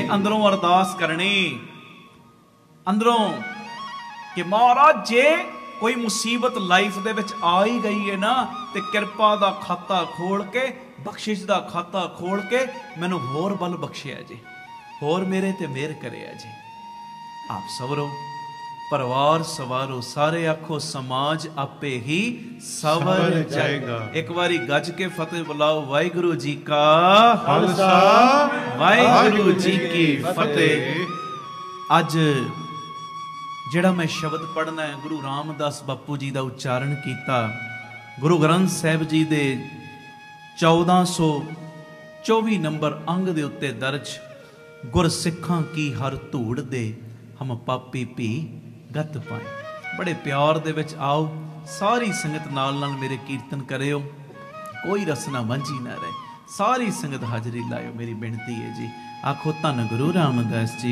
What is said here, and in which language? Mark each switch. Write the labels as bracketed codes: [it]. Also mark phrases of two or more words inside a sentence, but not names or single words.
[pa] ਅੰਦਰੋਂ ਅਰਦਾਸ ਕਰਨੀ, ਅੰਦਰੋਂ ਕਿ ਮਹਾਰਾਜ ਜੇ ਕੋਈ ਮੁਸੀਬਤ ਲਾਈਫ ਦੇ ਵਿੱਚ ਆ ਹੀ ਗਈ ਹੈ ਨਾ, ਤੇ ਕਿਰਪਾ ਦਾ ਖਾਤਾ ਖੋਲ੍ਹ ਕੇ, ਬਖ਼ਸ਼ਿਸ਼ ਦਾ ਖਾਤਾ ਖੋਲ੍ਹ ਕੇ ਮੈਨੂੰ ਹੋਰ ਬਲ ਬਖ਼ਸ਼ਿਆ ਜੀ, ਹੋਰ ਮੇਰੇ ਤੇ ਮਿਹਰ ਕਰਿਆ ਜੀ। ਆਪ ਸਵਰੋ, ਪਰਿਵਾਰ ਸਵਾਰੋ, ਸਾਰੇ ਆਖੋ ਸਮਾਜ ਆਪੇ ਹੀ ਸਵਰ ਜਾਏਗਾ। ਇੱਕ ਬਾਰੀ ਗੱਜ ਕੇ ਫ਼ਤਿਹ ਬੁਲਾਓ, ਵਾਹਿਗੁਰੂ ਜੀ ਕਾ ਖ਼ਾਲਸਾ, ਵਾਹਿਗੁਰੂ ਜੀ ਕੀ ਫ਼ਤਿਹ। अज ਜਿਹੜਾ ਮੈਂ ਸ਼ਬਦ ਪੜ੍ਹਨਾ ਹੈ, ਗੁਰੂ ਰਾਮਦਾਸ ਬਾਪੂ ਜੀ ਕਾ ਉਚਾਰਨ ਕੀਤਾ, ਗੁਰੂ ਗ੍ਰੰਥ ਸਾਹਿਬ ਜੀ ਕੇ 1424 ਨੰਬਰ ਅੰਗ ਕੇ ਉੱਤੇ ਦਰਜ, ਗੁਰ ਸਿੱਖਾਂ ਕੀ ਹਰਿ ਧੂੜਿ ਦੇ ਹਮ ਪਾਪੀ ਭੀ ਗਤਿ ਪਾਏ। ਬੜੇ ਪਿਆਰ ਦੇ ਵਿੱਚ ਆਓ, ਸਾਰੀ ਸੰਗਤ ਨਾਲ ਨਾਲ ਮੇਰੇ ਕੀਰਤਨ ਕਰਿਓ, ਕੋਈ ਰਸਨਾ ਮਾਂਝੀ ਨਾ ਰਹੇ, ਸਾਰੀ ਸੰਗਤ ਹਾਜ਼ਰੀ ਲਾਇਓ, ਮੇਰੀ ਬੇਨਤੀ ਹੈ ਜੀ। ਆਖੋ ਧੰਨ ਗੁਰੂ ਰਾਮਦਾਸ ਜੀ,